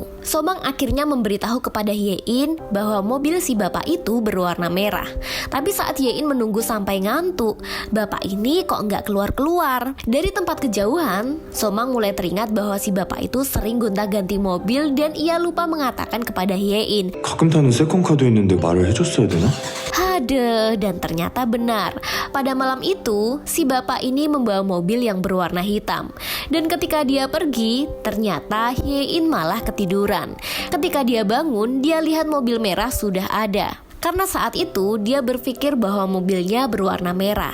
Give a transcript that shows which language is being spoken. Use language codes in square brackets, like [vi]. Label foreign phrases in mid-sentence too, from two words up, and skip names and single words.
[id] Somang akhirnya memberitahu kepada Hye-in bahwa mobil si bapak itu berwarna merah. Tapi saat Hye-in menunggu sampai ngantuk, bapak ini kok nggak keluar-keluar. Dari tempat kejauhan, Somang mulai teringat bahwa si bapak itu sering gonta-ganti mobil dan ia lupa mengatakan kepada Hye-in. [ko] 가끔 타는 세컨카도 있는데 말을 해줬어야 되나? [id] Hadeh, dan ternyata benar. Pada malam itu, si bapak ini membawa mobil yang berwarna hitam. Dan ketika dia pergi, ternyata Hye-in malah ketiduran. Ketika dia bangun, dia lihat mobil merah sudah ada. Karena saat itu dia berpikir bahwa mobilnya berwarna merah.